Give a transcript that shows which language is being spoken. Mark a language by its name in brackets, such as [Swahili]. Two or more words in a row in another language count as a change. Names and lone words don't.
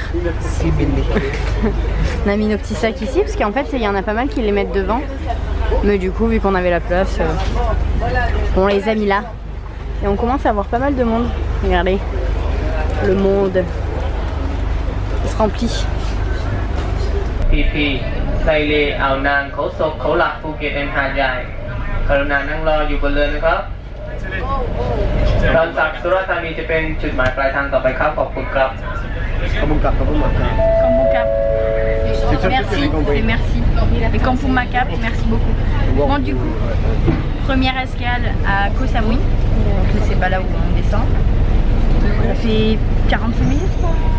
[French] On a mis nos petits sacs ici parce qu'en fait il y en a pas mal qui les mettent devant. Mais du coup vu qu'on avait la place, on les a mis là. Et on commence à avoir pas mal de monde. Regardez, le monde il se remplit. [Thai] PP ไซเลอ่าวนางเขาศกเขาหลักภูเก็ตแอนหาดใหญ่กรุณานั่งรออยู่บนเรือนะครับดอนสักสุราษฎร์ธานีจะเป็นจุดหมายปลายทางต่อไปครับขอบคุณครับ [French] Kampung Kampung Merci, et merci. Et Kampung Makap, merci beaucoup. Bon du coup, première escale à Koh Samui. C'est pas là où on descend. Ça fait 45 minutes quoi.